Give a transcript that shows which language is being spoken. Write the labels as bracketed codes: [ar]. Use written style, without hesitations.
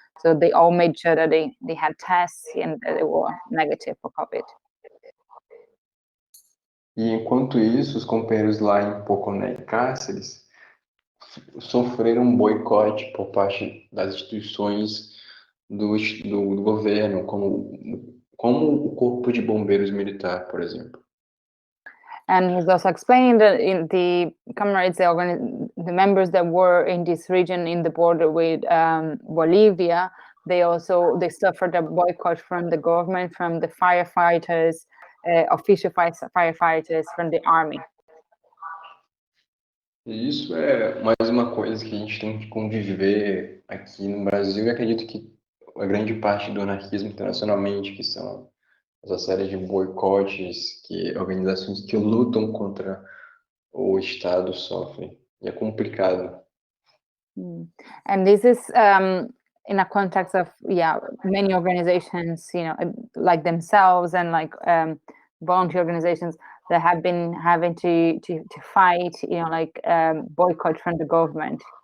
[en] So they all made sure that they had tests and they were negative for COVID. [pt] E enquanto isso, os companheiros lá em Poconé e Cáceres sofreram um boicote por parte das instituições do governo, como o Corpo de Bombeiros Militar, por exemplo. [en] And he's also explaining that in the comrades, the members that were in this region in the border with Bolivia, they suffered a boycott from the government, from the firefighters, official firefighters, from the army. [pt] E isso é mais uma coisa que a gente tem que conviver aqui no Brasil, e acredito que a grande parte do anarquismo internacionalmente, que são essa série de boicotes que organizações que lutam contra o Estado sofrem. E é complicado. [en] And this is in a context of many organizations, like themselves and like volunteer organizations that have been having to fight, like boycott from the government.